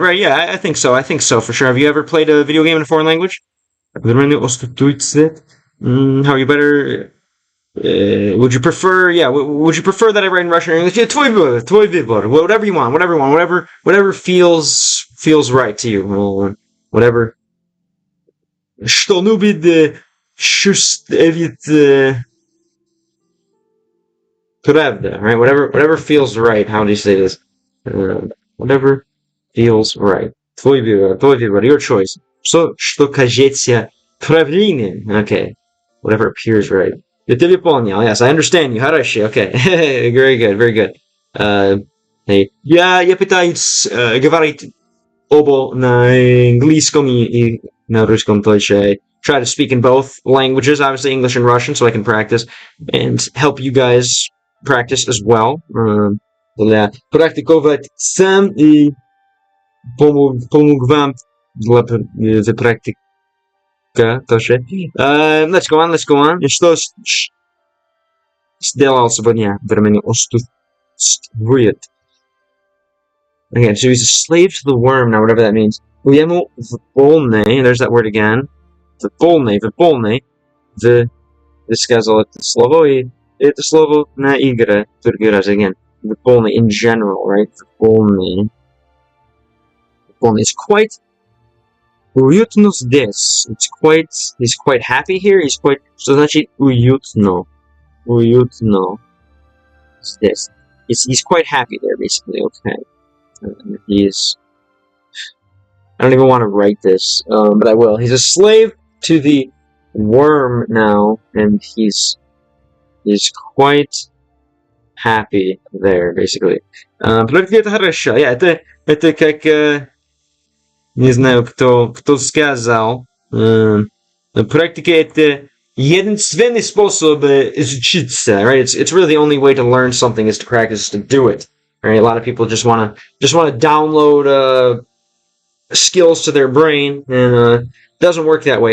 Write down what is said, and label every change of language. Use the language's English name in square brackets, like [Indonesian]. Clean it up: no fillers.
[English] Right, yeah, I think so. I think so, for sure. Have you ever played a video game in a foreign language? How are you better? Would you prefer? Yeah, would you prefer that I write in Russian or English? Yeah, [Russian] твой выбор. [English] Whatever you want. Whatever feels right to you. Whatever. [Russian] Что любит чувствует правда. [English] Right. Whatever feels right. How do you say this? Whatever feels right. [Russian] Твой выбор. [English] Your choice. [Russian] Что кажется правильным. [English] Okay. Whatever appears right. [Russian] Я тебя понял. [English] Yes, I understand you. [Russian] Хорошо. [English] Okay. Very good. Very good. Hey. [Russian] Я пытаюсь говорить оба на английском и на русском тоже. [English] Try to speak in both languages, obviously English and Russian, so I can practice and help you guys practice as well. [Russian] Для практиковать сам и помог вам для практики. Тоже. [English] Let's go on. [Russian] И что сделал сегодня? Времени отсутствует. [English] Okay, so he's a slave to the worm now, whatever that means. [Russian] Ему вполне, [English] there's that word again. [Russian] Вполне, ты сказал это слово, и это слово на игре, другой раз [English] again. Вполне, in general, right? Вполне. It's quite [Russian] уютно здесь. [English] He's quite happy here. [Russian] Что значит уютно? Уютно здесь. [English] He's quite happy there, basically, okay. I don't even want to write this, but I will. He's a slave to the worm now, and he's quite happy there, basically. [Russian] Практика это хорошо. Это как не знаю, кто сказал. Практика это единственный способ изучиться, [English] right? It's really the only way to learn something is to practice to do it. Right? A lot of people just want to download skills to their brain, and it doesn't work that way.